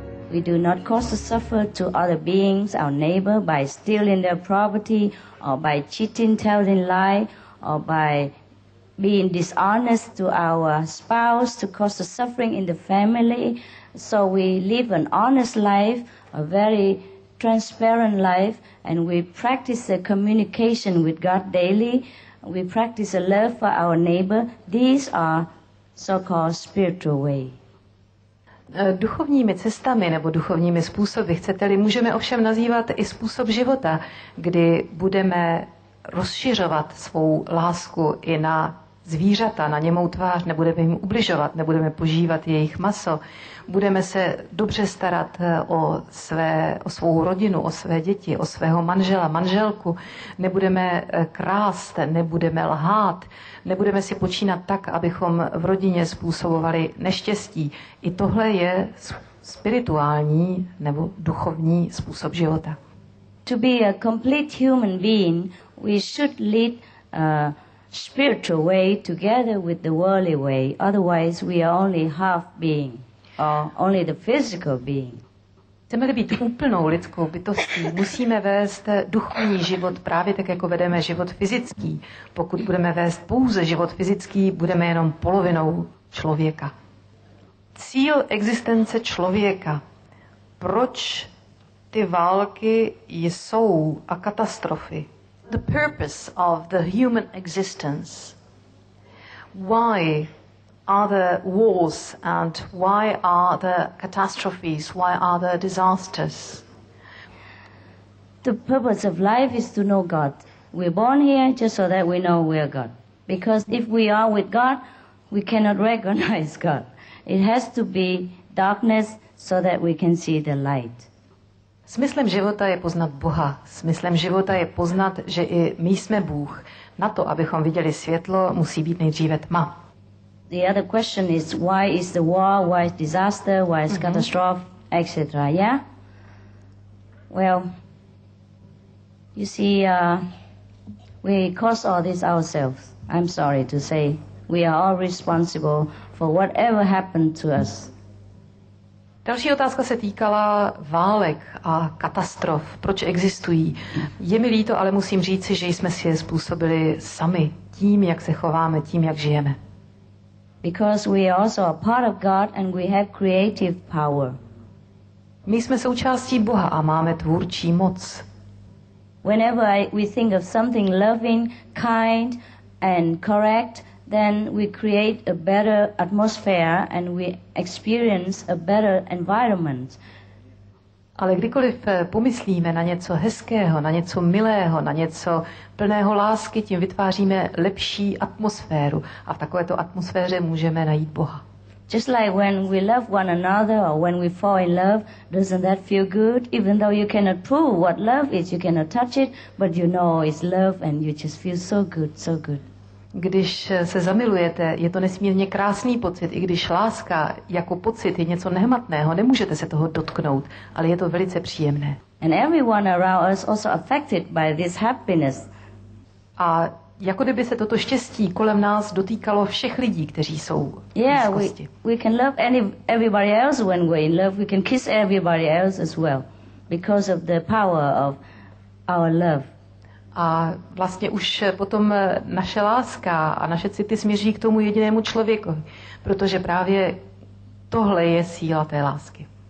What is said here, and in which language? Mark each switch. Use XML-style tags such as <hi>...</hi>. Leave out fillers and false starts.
<en>We do not cause a suffer to other beings, our neighbor, by stealing their property, or by cheating, telling lie, or by being dishonest to our spouse to cause a suffering in the family. So we live an honest life, a very transparent life, and we practice the communication with God daily. We practice a love for our neighbor. These are so-called spiritual way.</en> <cs>Duchovními cestami nebo duchovními způsoby, chcete-li, můžeme ovšem nazývat i způsob života, kdy budeme rozšiřovat svou lásku i na zvířata, na němou tvář, nebudeme jim ubližovat, nebudeme požívat jejich maso, budeme se dobře starat o svou rodinu, o své děti, o svého manžela, manželku, nebudeme krást, nebudeme lhát, nebudeme si počínat tak, abychom v rodině způsobovali neštěstí. I tohle je spirituální nebo duchovní způsob života.</cs> <en>To be a complete human being, we should lead a spiritual way together with the worldly way. Otherwise, we are only half being, or only the physical being.</en> <cs>Chceme-li být úplnou lidskou bytostí, musíme vést duchovní život právě tak, jako vedeme život fyzický. Pokud budeme vést pouze život fyzický, budeme jenom polovinou člověka. Cíl existence člověka. Proč ty války jsou a katastrofy?</cs> <en>The purpose of the human existence. Why are there wars and why are there catastrophes? Why are there disasters? The purpose of life is to know God. We're born here just so that we know we are God. Because if we are with God, we cannot recognize God. It has to be darkness so that we can see the light.</en> <cs>Smyslem života je poznat Boha. Smyslem života je poznat, že i my jsme Bůh. Na to, abychom viděli světlo, musí být nejdříve tma.</cs> <en>The other question is why is the war, why is disaster, why is catastrophe, etc. Yeah? Well, you see, we cause all this ourselves. I'm sorry to say. We are all responsible for whatever happened to us.</en> <cs>Další otázka se týkala válek a katastrof. Proč existují? Je mi líto, ale musím říci, že jsme si je způsobili sami. Tím, jak se chováme, tím, jak žijeme.</cs> <en>Because we are also a part of God and we have creative power.</en> <cs>My jsme součástí Boha a máme tvůrčí moc.</cs> <en>Whenever we think of something loving, kind and correct, then we create a better atmosphere and we experience a better environment.</en> <cs>Ale kdykoliv pomyslíme na něco hezkého, na něco milého, na něco plného lásky, tím vytváříme lepší atmosféru a v takovéto atmosféře můžeme najít Boha.</cs> <en>Just like when we love one another or when we fall in love, doesn't that feel good? Even though you cannot prove what love is, you cannot touch it, but you know it's love and you just feel so good, so good.</en> <cs>Když se zamilujete, je to nesmírně krásný pocit, i když láska jako pocit je něco nehmatného, nemůžete se toho dotknout, ale je to velice příjemné.</cs> <en>And everyone around us also affected by this happiness.</en> <cs>A jako kdyby se toto štěstí kolem nás dotýkalo všech lidí, kteří jsou v blízkosti.</cs> <en>We can love everybody else when we're in love. We can kiss everybody else as well because of the power of our love.</en> <cs>A vlastně už potom naše láska a naše city směří k tomu jedinému člověku, protože právě tohle je síla té lásky.</cs>